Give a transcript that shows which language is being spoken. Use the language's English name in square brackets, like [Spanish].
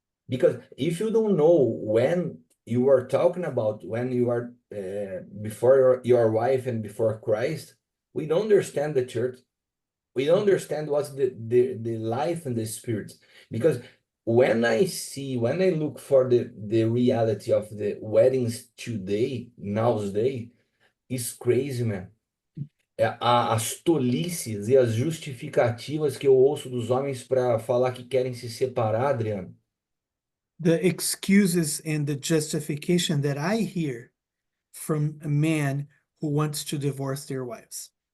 [English] Because if you don't know when you are talking about when you are before your wife and before Christ, we don't understand the church. We don't understand what's the life and the spirit. Because when I look for the reality of the weddings today, nowadays, it's crazy, man. [Portuguese] As tolices e as justificativas que eu ouço dos homens para falar que querem se separar, Adriano. [English] The excuses and the justification that I hear from a man who wants to divorce their wives.